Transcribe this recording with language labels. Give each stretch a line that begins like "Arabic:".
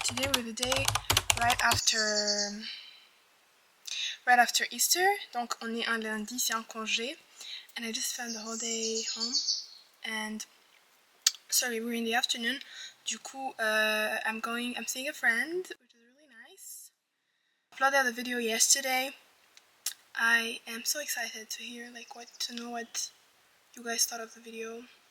English: Today was the day right after Easter.
French: Donc on est un lundi, c'est un congé.
English: And I just spent the whole day home. And sorry, we're in the afternoon.
French: Du coup,
English: I'm seeing a friend, which is really nice. I uploaded the video yesterday. I am so excited to know what you guys thought of the video.